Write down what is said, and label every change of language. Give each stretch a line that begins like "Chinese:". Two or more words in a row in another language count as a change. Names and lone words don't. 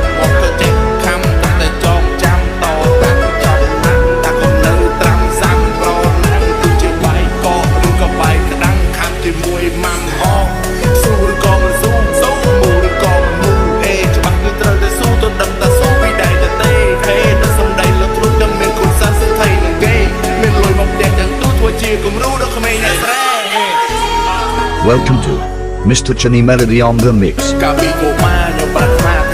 Khmer: មកទៅចេះខំតែចងចាំតតាំងចំណាំតាកុំនៅត្រាំសាំប្រណាំងគឺជាបាយកកឬក៏បាយក្តាំងខាំជាមួយម៉ាំអងស៊ូឬក៏មិនស៊ូស៊ូមូឬក៏មិនមូអេច្បាស់គឺត្រូវតែស៊ូទៅដឹងតែស៊ូពីដៃទៅទេហេតែសំដីលើខ្លួនទាំងមានគុណសាស្ត្រសិទ្ធិនឹងគេមានលុយមកតែទាំងទូធ្វើជាគំរូដល់ក្មេងអ្នកស្រែ
English: Welcome to Mr. Chani Melody on the mix.
Khmer: កាពីកុមារខ្ញុំប្រាថ្នា